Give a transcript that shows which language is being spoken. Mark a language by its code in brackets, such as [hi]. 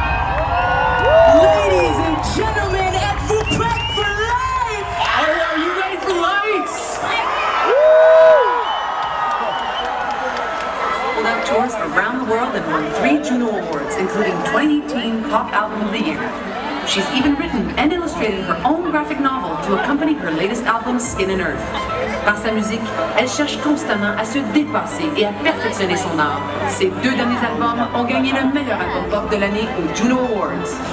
[en] Ladies and gentlemen, [fr] êtes-vous prêts [en] for life? Are you ready for lights? Sold out tours around the world and won 3 Juno Awards, including 2018 Pop Album of the Year. She's even written and illustrated her own graphic novel to accompany her latest album, Skin and Earth. [fr] Par sa musique, elle cherche constamment à se dépasser et à perfectionner son art. Ses 2 derniers albums ont gagné le meilleur album pop de l'année aux Juno Awards.